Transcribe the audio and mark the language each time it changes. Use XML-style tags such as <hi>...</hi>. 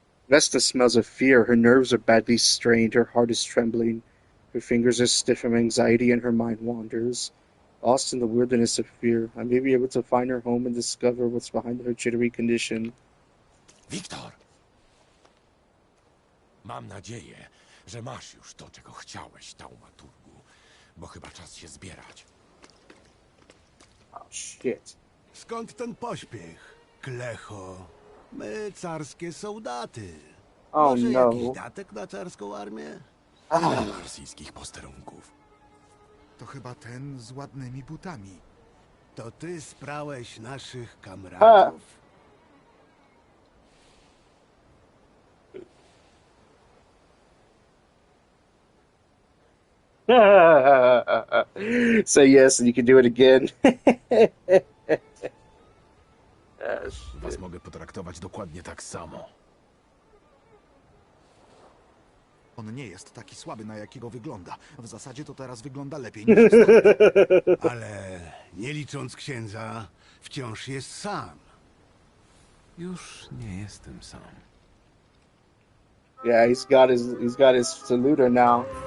<en>Vesna smells of fear. Her nerves are badly strained. Her heart is trembling. Her fingers are stiff from anxiety and her mind wanders. Lost in the wilderness of fear. I may be able to find her home and discover what's behind her jittery condition.</en> <pl>Wiktor! Mam nadzieję, że masz już to, czego chciałeś, taumaturgu. Bo chyba czas się zbierać.</pl> <en>Oh, shit.</en> <pl>Skąd ten pośpiech, Klecho? My carskie soldaty.</pl> <en>Oh</en> <pl>Może</pl> <en>no.</en> <pl>jakiś datek na carską armię? Rosyjskich posterunków. To chyba ten z ładnymi butami. To ty sprałeś naszych kamratów?</pl> <en>Say yes and you can do it again.</en> <pl>Was mogę potraktować dokładnie tak samo. On nie jest taki słaby, na jakiego wygląda. W zasadzie to teraz wygląda lepiej niż wtedy. Ale nie licząc księdza, wciąż jest sam. Już nie jestem sam.</pl> <en>Yeah, he's got his saluter now.</en>